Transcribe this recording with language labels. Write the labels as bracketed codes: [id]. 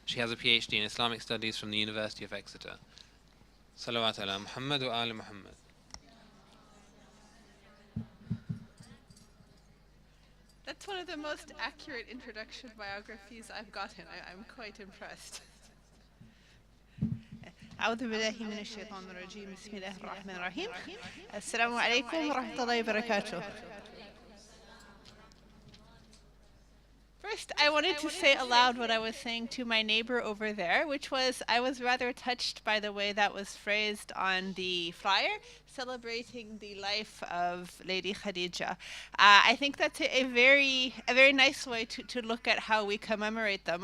[en] She has a PhD in Islamic Studies from the University of Exeter. [ar] Salawat ala Muhammad wa ala Muhammad. [en] That's one of the most accurate introduction biographies I've gotten. I'm quite impressed. [ar] أعوذ بالله من الشيطان الرجيم بسم الله الرحمن الرحيم السلام عليكم ورحمة الله وبركاته. [en] First, I wanted to say aloud what I was saying to my neighbor over there, which was I was rather touched by the way that was phrased on the flyer, celebrating the life of Lady Khadija. I think that's a very nice way to look at how we commemorate them.